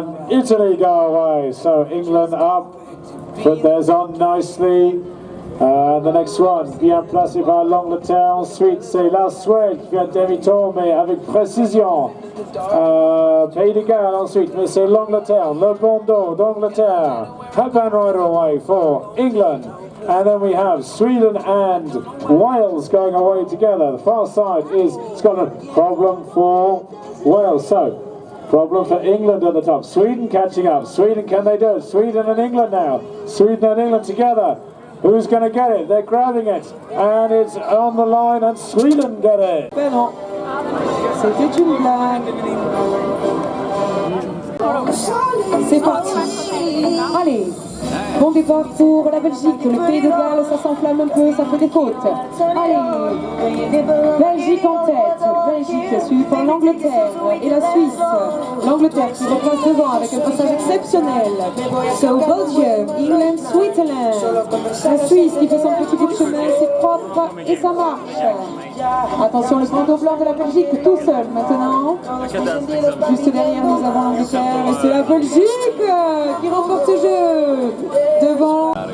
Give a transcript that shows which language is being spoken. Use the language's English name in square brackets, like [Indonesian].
[English] Italy go away, so England up, put theirs on nicely. The next one, [French] bien placé par l'Angleterre. Ensuite, c'est la Suède qui fait demi-tour, mais avec précision. Pays de Galles ensuite, mais c'est l'Angleterre, le bandeau d'Angleterre. [English] Hat-band rider away for England. And then we have Sweden and Wales going away together. The far side is Scotland. Problem for Wales. So, problem for England at the top. Sweden catching up. Sweden, can they do it? Sweden and England now. Sweden and England together. Who's going to get it? They're grabbing it. And it's on the line and Sweden get it. [French] Ben non, c'était une blague. C'est parti. Allez, bon départ pour la Belgique. Le Pays de Galles, ça s'enflamme un peu, ça fait des fautes. Allez, Belgique en tête. Belgique, suivi par l'Angleterre et la Suisse. L'Angleterre qui repasse devant avec un passage exceptionnel. [English] So Belgium, England, Switzerland. [French] La Suisse qui fait son petit bout de chemin, c'est propre et ça marche. Attention, le bandeau blanc de la Belgique tout seul maintenant. Juste derrière, nous avons l'Angleterre et c'est la Belgique qui remporte ce jeu. Devant.